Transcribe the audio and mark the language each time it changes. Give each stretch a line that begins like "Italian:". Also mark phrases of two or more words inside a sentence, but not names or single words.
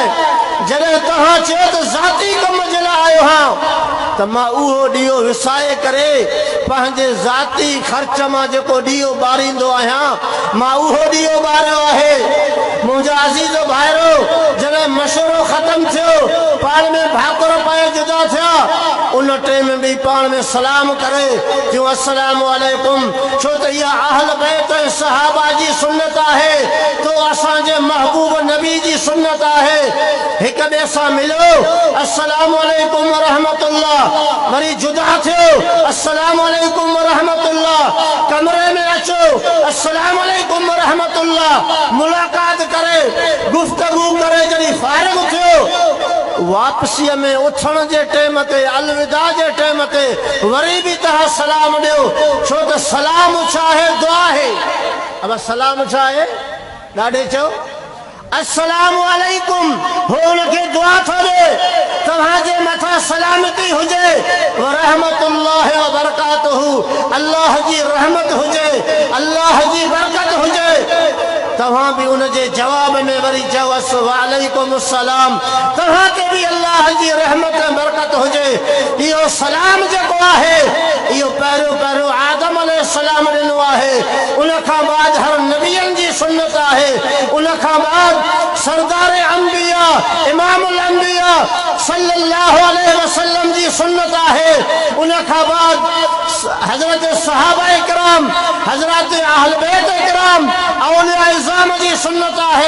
Sindhi: जॾहिं तव्हां चयो त ज़ाती कम जे लाइ आयो आहियां त मां उहो ॾीओ विसाए करे पंहिंजे ज़ाती ख़र्च मां जेको ॾीओ ॿारींदो आहियां मां उहो ॾीओ ॿारियो आहे। मुंहिंजा अज़ीज़ भाइरो, जॾहिं मशवरो ख़तमु थियो, पाण में भाकुर पाए जुदा थिया, उन टाइम में बि पाण में सलाम करे चयूं
Arabic: السلام عليكم,
Sindhi: छो त इहा अहल बैत ऐं सहाबा जी सुन्नत आहे, तो असांजे महबूब नबी जी सुन्नत आहे। हिक ॿिए सां मिलो,
Arabic: السلام عليكم ورحمة الله,
Sindhi: वरी जुदा थियो,
Arabic: السلام عليكم ورحمة الله,
Sindhi: कमरे में अचो,
Arabic: السلام عليكم ورحمة الله,
Sindhi: मुलाक़ात करे गुफ्तगू करे जॾहिं फारिग थियो, वापसीअ में उथण जे टाइम ते, अलविदा जे टाइम ते वरी बि तव्हां सलाम ॾियो, छो त सलाम छा आहे? दुआ आहे। अब सलाम छा आहे? ॾाढे चओ
Arabic: السلام عليكم,
Sindhi: हो उनखे दुआ थो ॾे तव्हांजे मथां सलामती हुजे,
Arabic: ورحمة الله وبركاته,
Sindhi: अल्लाह जी रहमत हुजे, अल्लाह जी बरकत हुजे। तव्हां बि उनजे जवाब में वरी चओ
Arabic: وعليكم السلام,
Sindhi: तव्हांखे बि अल्लाह जी रहमत ऐं बरकत हुजे। इहो सलाम जेको आहे इहो पहिरियों पहिरियों आदम अलैहिस्सलाम ॾिनो आहे, उनखां बाद हर नबियनि जी सुन्नत आहे, उनखां बाद सरदार अंबिया इमामुल अंबिया
Arabic: صلى الله عليه وسلم
Sindhi: जी सुन्नत आहे, उनखां बाद हज़रत सहाबा इकराम, हज़रत अहल बैत इकराम, औलिया इज़ाम जी सुन्नत आहे।